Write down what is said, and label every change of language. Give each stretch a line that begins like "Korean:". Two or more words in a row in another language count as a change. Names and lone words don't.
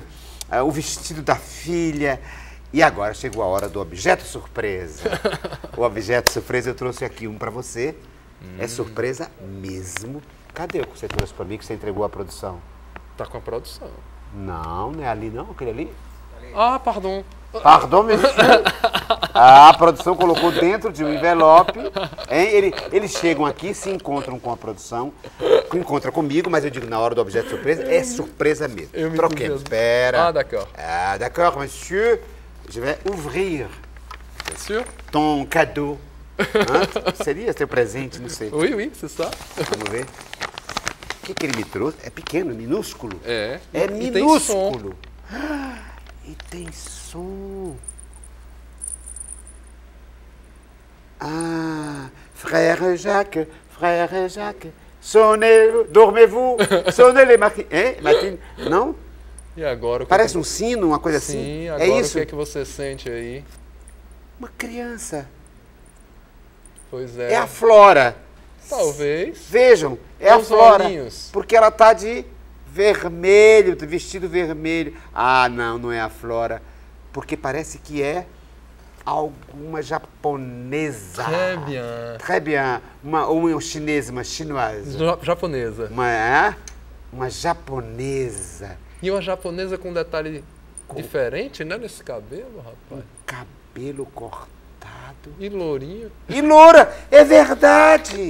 Portuguese: O vestido da filha. E agora chegou a hora do objeto surpresa. O objeto surpresa eu trouxe aqui um para você. É surpresa mesmo. Cadê o que você trouxe para mim, que você entregou à produção? Tá com a produção. Não, não é ali não, aquele ali.
French: Ah, pardon. Pardon, monsieur.
Portuguese: A produção colocou dentro de um envelope. Hein? Eles chegam aqui, se encontram com a produção, encontram comigo, mas eu digo, na hora do objeto surpresa, é surpresa mesmo. Troquemos. Espera.
French: Ah, d'accord. Ah, d'accord, monsieur. Je vais ouvrir Bien sûr. ton cadeau.
Portuguese: Seria teu presente, não sei.
French: Oui, oui, c'est ça.
Portuguese: Vamos ver. O que ele me trouxe? É pequeno, minúsculo? É. É E minúsculo. E tem som.
French: Ah, frère Jacques, sonnez, dormez-vous, sonnez les matines. Hein, matines?
Portuguese: Não? E agora? Parece um sino, uma coisa assim? Sim, agora é isso? O que é que você sente aí? Uma criança. Pois é. É a Flora. Talvez. Vejam, é a Flora. Olhinhos. Porque ela está de vermelho, de vestido vermelho. Ah, não, não é a Flora. Porque parece que é alguma japonesa.
French: Très bien. Très bien.
Portuguese: Uma chinesa, uma chinoise. Japonesa. Uma japonesa. E uma japonesa com um detalhe diferente, né, nesse cabelo, rapaz? Cabelo cortado. E lourinho. E loura, é verdade.